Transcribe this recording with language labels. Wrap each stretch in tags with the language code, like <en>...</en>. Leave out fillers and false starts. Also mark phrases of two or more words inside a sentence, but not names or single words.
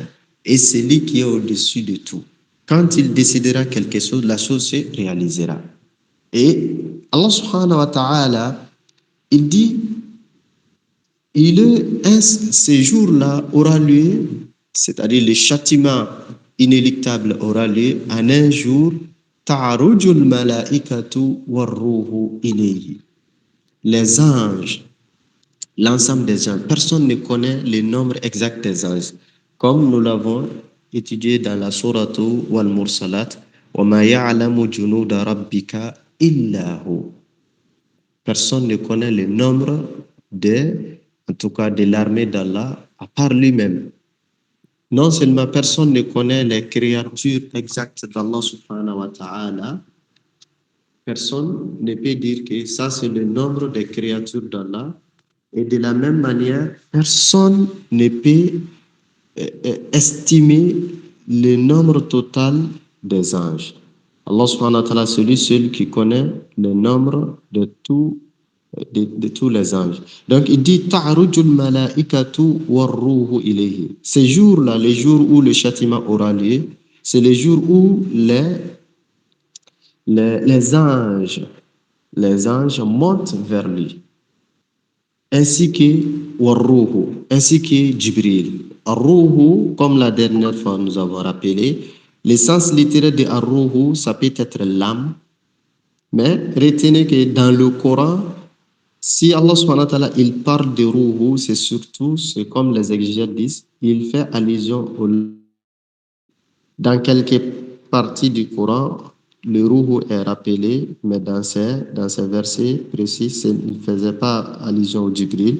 <fr>Et c'est lui qui est au-dessus de tout. Quand il décidera quelque chose, la chose se réalisera. Et Allah</fr> <ar>سبحانه وتعالى,</ar> <fr>il dit, ce jour-là aura lieu, c'est-à-dire le châtiment inéluctable aura lieu en un jour,</fr> <ar>تعرج الملائكة والروح إليه.</ar> <fr>Les anges, l'ensemble des anges, personne ne connaît le nombre exact des anges, comme nous l'avons étudié dans la sourate wal mursalat,</fr> <ar>وما يعلم جنود ربك إلا هو.</ar> <fr>Personne ne connaît le nombre en tout cas de l'armée d'Allah, à part lui-même. Non seulement personne ne connaît les créatures exactes d'Allah</fr> <ar>سبحانه وتعالى,</ar> <fr>personne ne peut dire que ça c'est le nombre des créatures d'Allah. Et de la même manière, personne ne peut estimer le nombre total des anges. Allah</fr> <ar>سبحانه وتعالى,</ar> <fr>c'est lui seul qui connaît le nombre de tous les anges. Donc il dit</fr> <ar>تعرج الملائكة والروح إليه.</ar> <fr>Ces jours-là, les jours où le châtiment aura lieu, c'est les jours où les anges montent vers lui, ainsi que warruhu, ainsi que Jibril. Arruhu, comme la dernière fois nous avons rappelé, l'essence littéraire de arruhu, ça peut être l'âme, mais retenez que dans le Coran, si Allah</fr> <ar>سبحانه وتعالى,</ar> <fr>il parle de ruhu, c'est comme les exégètes disent, il fait allusion dans quelques parties du Coran, le ruhu est rappelé, mais dans ces versets précis, il ne faisait pas allusion au Jibril.</fr>